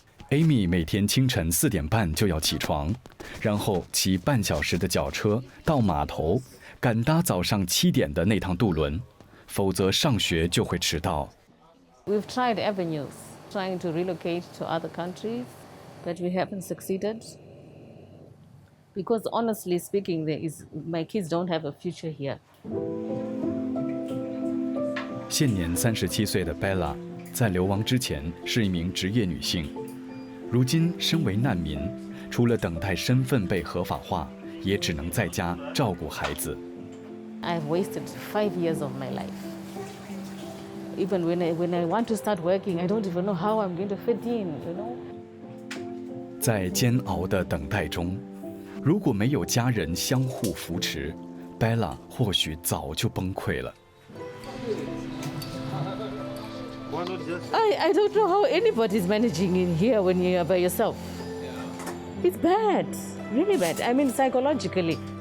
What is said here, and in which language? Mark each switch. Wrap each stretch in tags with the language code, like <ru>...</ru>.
<zh>Amy 每天清晨4点半就要起床，然后骑半小时的脚车到码头，赶搭早上7点的那趟渡轮，否则上学就会迟到。</zh> <en>We've tried avenues, trying to relocate to other countries, but we haven't succeeded. Because honestly speaking, my kids don't have a future here.</en> <zh>现年37岁的 Bella 在流亡之前是一名职业女性，如今身为难民，除了等待身份被合法化，也只能在家照顾孩子。</zh> <en>I've wasted 5 years of my life. Even when I want to start working, I don't even know how I'm going to fit in, you know.</en> <zh>在煎熬的等待中，如果没有家人相互扶持 ，Bella 或许早就崩溃了。</zh> <en>I don't know how anybody's managing in here when you're by yourself. It's bad, really bad. I mean, psychologically.</en>